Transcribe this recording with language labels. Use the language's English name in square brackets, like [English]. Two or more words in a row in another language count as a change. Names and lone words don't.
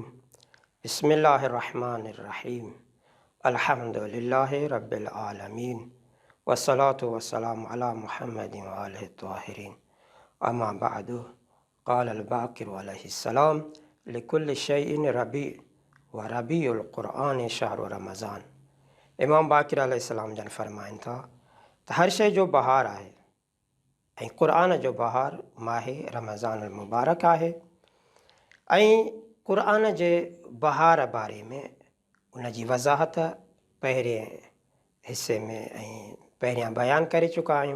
[Arabic] بسم الله الرحمن الرحيم. الحمد لله رب العالمين والصلاة والسلام على محمد وآله الطاهرين. أما بعد، قال الباقر عليه السلام: لكل شيء ربيع وربيع قرآن شهر رمضان. [Sindhi] इमाम बाक़िर अलैहिस्सलाम जन फरमाइनि था त हर शइ जो बहार आहे ऐं क़ुरान जो बहार माहे रमज़ान मुबारक आहे। ऐं क़ुरान जे बहार बारे में उन जी वज़ाहत पहिरें हिसे में ऐं पहिरियां बयानु करे चुका आहियूं।